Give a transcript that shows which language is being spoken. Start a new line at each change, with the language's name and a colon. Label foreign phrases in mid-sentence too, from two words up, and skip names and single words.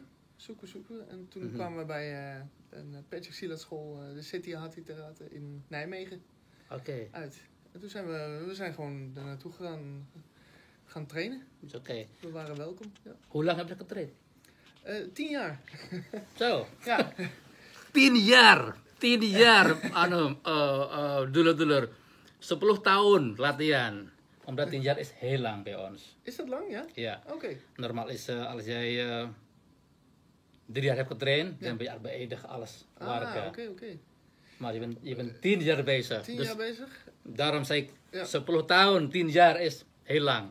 Dutch: En toen kwamen we bij een pencaksilat school, de City Hati Trate in Nijmegen uit. En toen zijn we zijn gewoon daar naartoe gaan trainen. Oké. We waren welkom. Ja. Hoe lang heb je getraind? 10 jaar. Zo. Ja. 10 jaar. Dulur-dulur.
Indonesian: 10 tahun latihan.
Dutch: Omdat 10 jaar is heel lang bij ons. Is dat lang, ja? Ja. Oké. Normaal is als jij 3 jaar hebt getraind, dan ben je al beëindigd alles werken. Oké. Maar je bent 10 jaar bezig. 10 jaar bezig? Daarom zei ik, 10 tahun, 10 jaar is heel lang.